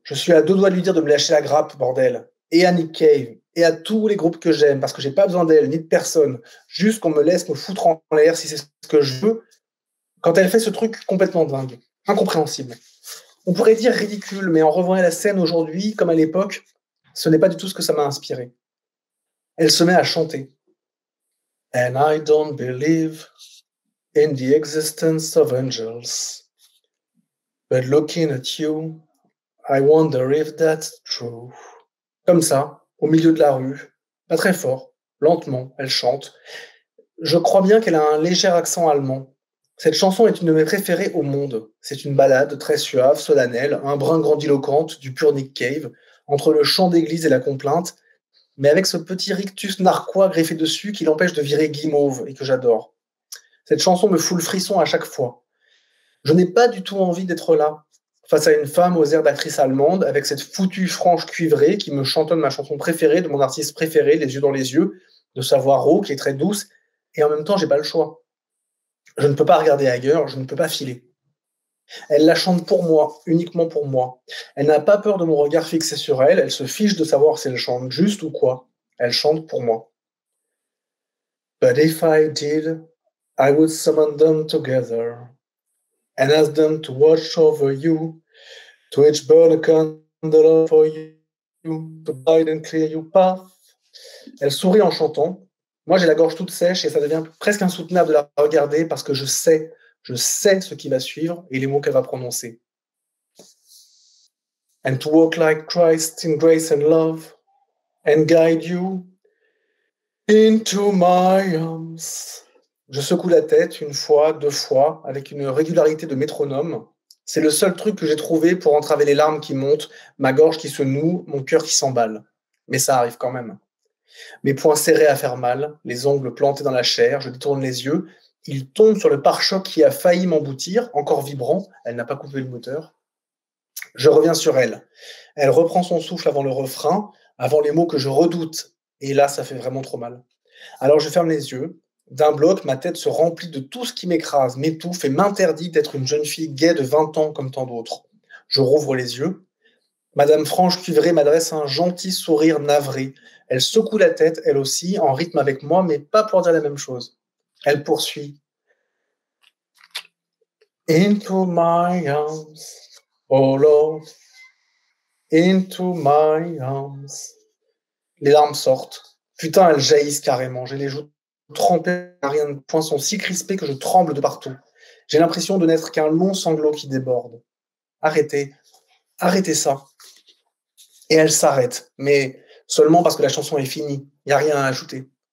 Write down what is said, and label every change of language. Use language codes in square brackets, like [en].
[fr] Je suis à deux doigts de lui dire de me lâcher la grappe, bordel. Et à Nick Cave, et à tous les groupes que j'aime, parce que j'ai pas besoin d'elle, ni de personne. Juste qu'on me laisse me foutre en l'air si c'est ce que je veux. Quand elle fait ce truc complètement dingue, incompréhensible. On pourrait dire ridicule, mais en revoyant la scène aujourd'hui, comme à l'époque, ce n'est pas du tout ce que ça m'a inspiré. Elle se met à chanter. [en] And I don't believe in the existence of angels. But looking at you, I wonder if that's true. [fr] Comme ça, au milieu de la rue, pas très fort, lentement, elle chante. Je crois bien qu'elle a un léger accent allemand. Cette chanson est une de mes préférées au monde. C'est une ballade très suave, solennelle, un brin grandiloquente du pur Nick Cave, entre le chant d'église et la complainte, mais avec ce petit rictus narquois greffé dessus qui l'empêche de virer guimauve et que j'adore. Cette chanson me fout le frisson à chaque fois. Je n'ai pas du tout envie d'être là, face à une femme aux airs d'actrice allemande, avec cette foutue frange cuivrée qui me chantonne ma chanson préférée de mon artiste préféré, les yeux dans les yeux, de sa voix rauque et très douce, et en même temps, j'ai pas le choix. Je ne peux pas regarder ailleurs, je ne peux pas filer. Elle la chante pour moi, uniquement pour moi. Elle n'a pas peur de mon regard fixé sur elle, elle se fiche de savoir si elle chante juste ou quoi. Elle chante pour moi. [en] But if I did, I would summon them together and ask them to watch over you, to each burn a candle for you, to guide and clear your path. [fr] Elle sourit en chantant. Moi, j'ai la gorge toute sèche et ça devient presque insoutenable de la regarder parce que je sais ce qui va suivre et les mots qu'elle va prononcer. [en] And to walk like Christ in grace and love and guide you into my arms. [fr] Je secoue la tête une fois, deux fois, avec une régularité de métronome. C'est le seul truc que j'ai trouvé pour entraver les larmes qui montent, ma gorge qui se noue, mon cœur qui s'emballe. Mais ça arrive quand même. Mes poings serrés à faire mal, les ongles plantés dans la chair, je détourne les yeux. Il tombe sur le pare-choc qui a failli m'emboutir, encore vibrant. Elle n'a pas coupé le moteur. Je reviens sur elle. Elle reprend son souffle avant le refrain, avant les mots que je redoute. Et là, ça fait vraiment trop mal. Alors je ferme les yeux D'un bloc, ma tête se remplit de tout ce qui m'écrase, m'étouffe et m'interdit d'être une jeune fille gaie de 20 ans comme tant d'autres. Je rouvre les yeux. Madame Franche Cuivré m'adresse un gentil sourire navré. Elle secoue la tête, elle aussi, en rythme avec moi, mais pas pour dire la même chose. Elle poursuit. [en] Into my arms, oh Lord, into my arms. [fr] Les larmes sortent. Putain, elles jaillissent carrément. J'ai les joues trempées, rien de poings sont si crispés que je tremble de partout. J'ai l'impression de n'être qu'un long sanglot qui déborde. Arrêtez, arrêtez ça. Et elle s'arrête, mais seulement parce que la chanson est finie. Il n'y a rien à ajouter.